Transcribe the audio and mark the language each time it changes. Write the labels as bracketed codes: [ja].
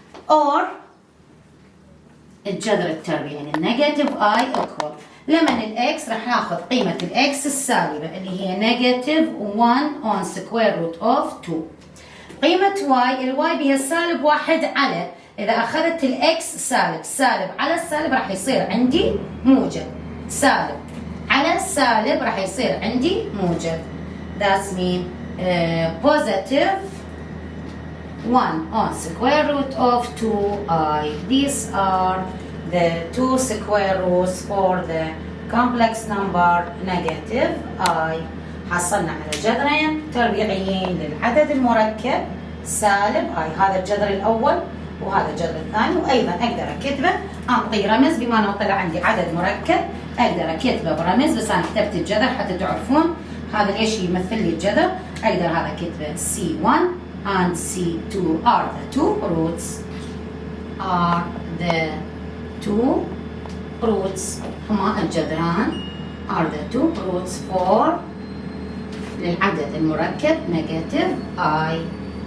[ar] اور الجذر التربيعي للنيجاتيف اي ايكوال لمن الاكس راح ناخذ قيمه الاكس السالبه اللي هي [en] Negative 1 on square root of 2. [ar] قيمه واي الواي بها سالب 1 على، اذا اخذت الاكس سالب على السالب راح يصير عندي موجب، سالب على السالب راح يصير عندي موجب. [en] That's mean positive 1 on square root of 2i. These are the 2 square roots for the complex number negative I. [ar] حصلنا على جذرين تربيعيين للعدد المركب سالب I. هذا الجذر الأول وهذا الجذر الثاني، وأيضا أقدر أكتبه أعطي رمز بما أنه طلع عندي عدد مركب أقدر أكتبه برمز، بس أنا كتبت الجذر حتى تعرفون هذا ليش يمثل لي الجذر. أقدر هذا كتبه [en] C1 and C2 are the two roots. are the two roots [ar] هما الجذران [en] are the two roots for [ar] للعدد المركب [en] negative I.